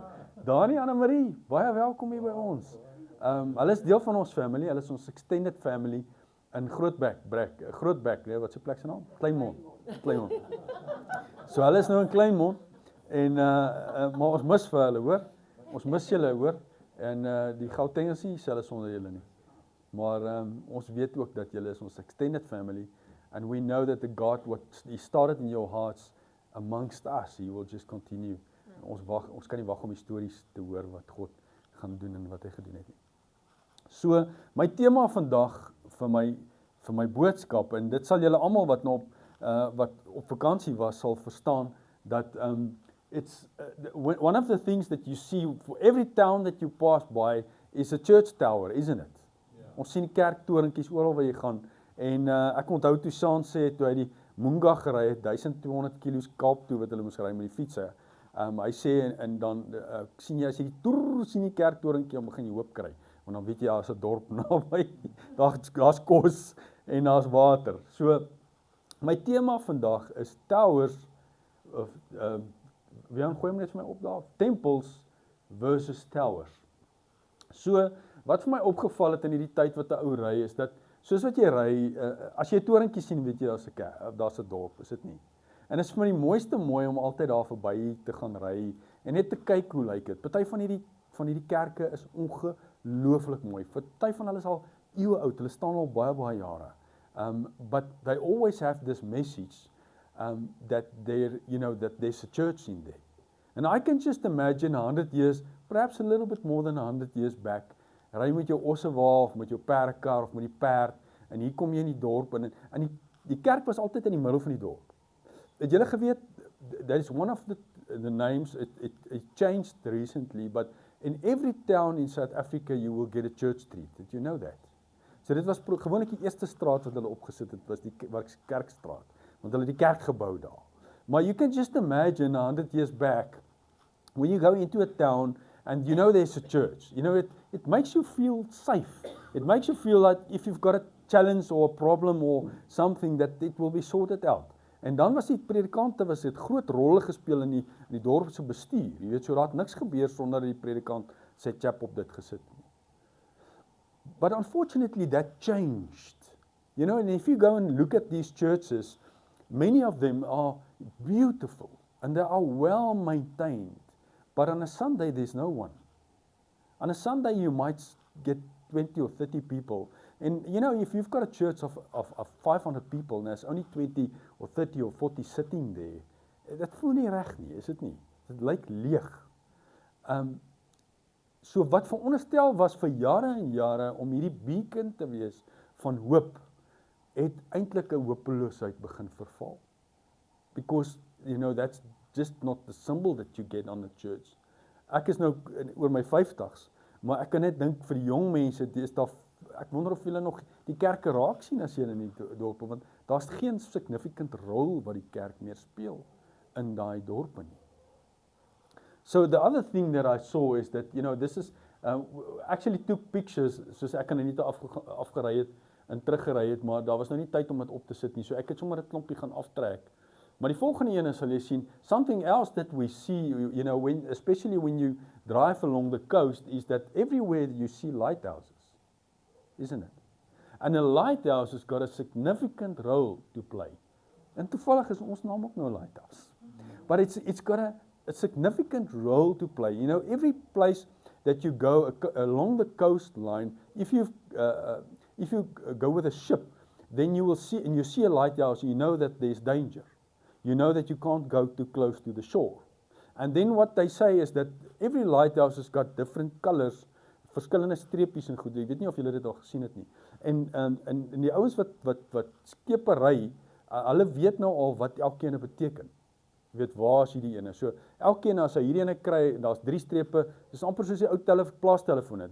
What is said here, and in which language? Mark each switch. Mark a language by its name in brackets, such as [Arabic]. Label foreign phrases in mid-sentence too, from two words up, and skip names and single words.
[Afrikaans] Dani en Anne-Marie, baie welkom hier by ons. Hulle is deel van ons family, hulle is ons [English] extended family [Afrikaans] in Grootbek, wat se plek se naam? Kleinmond. So hulle is nou in Kleinmond en maar ons mis vir hulle, hoor. Ons mis julle, hoor. En die Gautengers nie selfs sonder julle nie. Maar ons weet ook dat julle is ons [English] extended family, and we know that the God what he started in your hearts amongst us, he will just continue. [Afrikaans] Ons kan nie wag om die stories te hoor wat God gaan doen en wat hy gedoen het nie. So, my tema vandag vir my boodskap, en dit sal julle almal wat op vakansie was sal verstaan, dat [English] it's one of the things that you see for every town that you pass by is a church tower, isn't it? Yeah. [Afrikaans] Ons sien die kerktorentjies oral waar jy gaan, en ek onthou toe Sean sê, toe hy die Moonga gery het, 1200 kilos Kaap toe wat hulle moes ry met die fiets. Hy sê, en dan sien jy, as jy sien die kerktorentjie, dan begin jy hoop kry, want dan weet jy, as 'n dorp naby, daar's kos en daar's water. So, my tema vandag is towers, wie gooi net vir my op daar? [English] Temples versus towers. So, [Afrikaans] wat vir my opgeval het in hierdie tyd wat 'n ou ry, is dat, soos wat jy ry, as jy 'n torentjie sien, weet jy, daar's 'n dorp, is dit nie? En is vir my die mooiste mooi om altyd daar verby te gaan ry, en net te kyk hoe lyk dit. Party van hierdie kerke is ongelooflik mooi. Party van hulle is al eeue oud, hulle staan al baie jare. [English] But they always have this message, that there's a church in there. And I can just imagine 100 years, perhaps a little bit more than 100 years back, [Afrikaans] ry met jou ossewa of met jou perdekar of met die perd, en hier kom jy in die dorp, en die kerk was altyd in die middel van die dorp. Het julle geweet, [English] that is one of the names, it changed recently, but In every town in South Africa you will get a church street. Did you know that? [Afrikaans] So dit was gewoonlik die eerste straat wat hulle opgesit het, was die Kerkstraat, want hulle het die kerk gebou daar. [English] Maar you can just imagine 100 years back, when you go into a town and you know there's a church, you know, it makes you feel safe. It makes you feel like if you've got a challenge or a problem or something that it will be sorted out. [Afrikaans] En dan was die predikante, het groot rolle gespeel in die dorp se bestuur. Jy weet, so daar het niks gebeur sonder die predikant sy chap op dit gesit nie. [English] But unfortunately that changed. You know, and if you go and look at these churches, many of them are beautiful and they are well maintained. But on a Sunday there's no one. On a Sunday you might get 20 or 30 people. And you know, if you've got a church of 500 people and there's only 20 or 30 or 40 sitting there, [Afrikaans] dat voel nie reg nie, is dit nie? Dit lyk leeg. So wat veronderstel was vir jare en jare om hierdie beacon te wees van hoop, het eintlik 'n hopeloosheid begin verval. [English] Because, you know, that's just not the symbol that you get on the church. [Afrikaans] Ek is nou oor my 50s, maar ek kan net dink vir die jong mense, ek wonder of julle nog die kerke raak sien as julle in die dorpe, want daar's geen significant rol wat die kerk meer speel in daai dorpe nie. [English] So the other thing that I saw is that, you know, this is, actually took pictures, [Afrikaans] soos ek kan nie afgery het en teruggery het, maar daar was nou nie tyd om dit op te sit nie, so ek het sommer 'n klompie gaan aftrek. Maar die volgende ene sal jy sien, [English] something else that we see, you know, especially when you drive along the coast, is that everywhere you see lighthouses, isn't it? And a lighthouse has got a significant role to play. [Afrikaans] En toevallig is ons naam ook nou 'n lighthouse. [English] But it's got a significant role to play. You know, every place that you go along the coastline, if you go with a ship, then you will see, and you see a lighthouse, you know that there's danger. You know that you can't go too close to the shore. And then what they say is that every lighthouse has got different colors, [Afrikaans] verskillende streepies en goed. Ek weet nie of julle dit al gesien het nie. En die ouens wat skepe ry, hulle weet nou al wat elkeen beteken. Jy weet, waar is hierdie ene? So elkeen as hy hierdie ene kry, daar's 3 strepe, dis amper soos die ou plaastelefone.